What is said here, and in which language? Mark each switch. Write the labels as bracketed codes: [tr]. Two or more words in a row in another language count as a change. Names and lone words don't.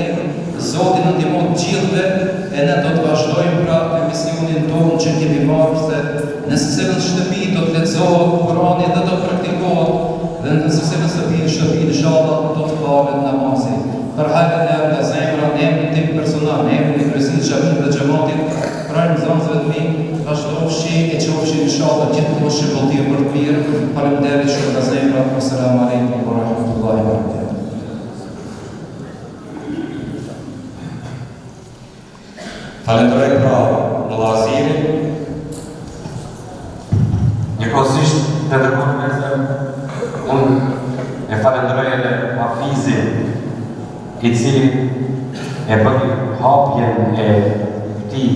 [sq] Zoti na ndihmon gjithëve e ne do të vazhdojmë prapë me misionin tonë që kemi marrë se në secilën shtëpi do të lexohet Kurani dhe do të praktikohet dhe në secilën shtëpi inshallah do të falet namazi. Për hajrën e nga zemra, në emrin tim personal, në emrin e kryesit të xhamit dhe xhamatit, pranë zonëve të mi, vazhdofshi e qofshi inshallah gjithmonë shpëtim për të mirë. Faleminderit shumë nga zemra. [ar] السلام عليكم ورحمة الله وبركاته. [sq] Falenderoj pra vëllazirin. Njëkohësisht të dërgoj me zë, unë e falenderoj edhe Hafizin, i cili e bëri hapjen e këtij